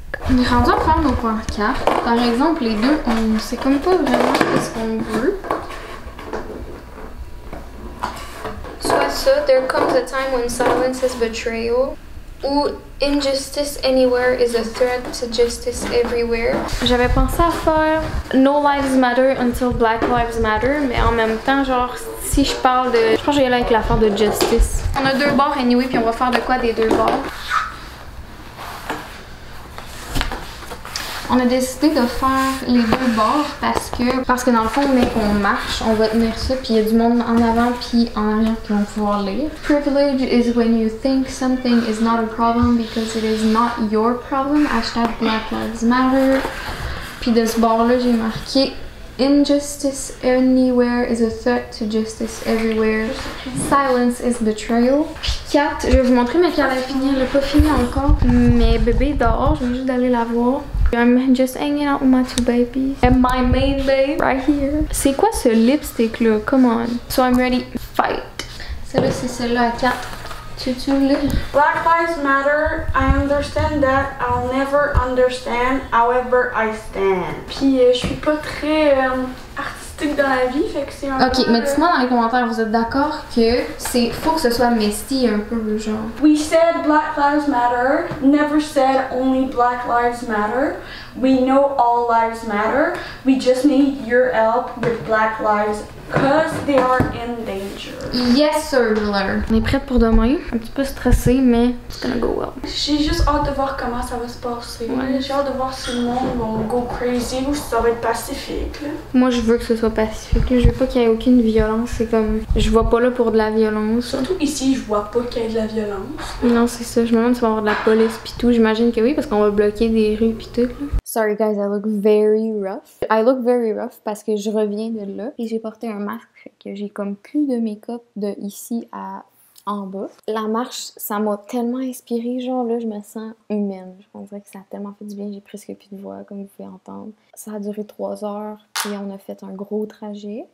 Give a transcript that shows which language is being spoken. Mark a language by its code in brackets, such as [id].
[fr] On est rendu à faire nos pancartes. Par exemple, les deux, on sait comme pas vraiment ce qu'on veut. Soit ça, [en] there comes a time when silence is betrayal. [fr] Ou [en] injustice anywhere is a threat to justice everywhere. [fr] J'avais pensé à faire [en] No Lives Matter until Black Lives Matter, [fr] mais en même temps, genre, si je parle de... Je pense que je vais y aller avec l'affaire de justice. On a deux bords anyway, puis on va faire de quoi des deux bords? On a décidé de faire les deux bords parce que dans le fond, dès qu'on marche, on va tenir ça, puis il y a du monde en avant puis en arrière qui vont pouvoir lire. [en] Privilege is when you think something is not a problem because it is not your problem. Hashtag Black Lives Matter. [fr] Puis de ce bord-là, j'ai marqué [en] Injustice anywhere is a threat to justice everywhere. Silence is betrayal. [fr] Puis 4, je vais vous montrer, mais qu'elle a fini, elle n'a pas fini encore. Mais bébé dehors, je viens juste d'aller la voir. [en] I'm just hanging out with my two babies. And my main babe right here. [fr] C'est quoi ce lipstick là? [en] Come on. So I'm ready. Fight. [fr] Celle-là, c'est celle-là à 4. Tu lire? [en] Black Lives Matter, I understand that. I'll never understand, however I stand. [fr] Puis je suis pas très artistique dans la vie, fait que c'est un peu... Ok, mais dites-moi dans les commentaires, vous êtes d'accord que faut que ce soit misty un peu, genre? [en] We said Black Lives Matter, never said only Black Lives Matter. We know all lives matter. We just need your help with Black lives because they are in danger. Yes, sir, Miller. [fr] On est prête pour demain. Un petit peu stressée, mais [en] it's gonna go well. [fr] J'ai juste hâte de voir comment ça va se passer. Ouais. J'ai hâte de voir si le monde va [en] go crazy [fr] ou si ça va être pacifique. Là. Moi, je veux que ce soit pacifique. Là. Je veux pas qu'il y ait aucune violence. C'est comme... Je vois pas là pour de la violence. Surtout ici, je vois pas qu'il y ait de la violence. Non, c'est ça. Je me demande si on va avoir de la police pis tout. J'imagine que oui, parce qu'on va bloquer des rues pis tout. Là. [en] Sorry guys, I look very rough. I look very rough [fr] parce que je reviens de là et j'ai porté un masque, fait que j'ai comme plus de make-up de ici à en bas. La marche, ça m'a tellement inspirée, genre là, je me sens humaine. Je dirais que ça a tellement fait du bien, j'ai presque plus de voix, comme vous pouvez entendre. Ça a duré 3 heures, puis on a fait un gros trajet.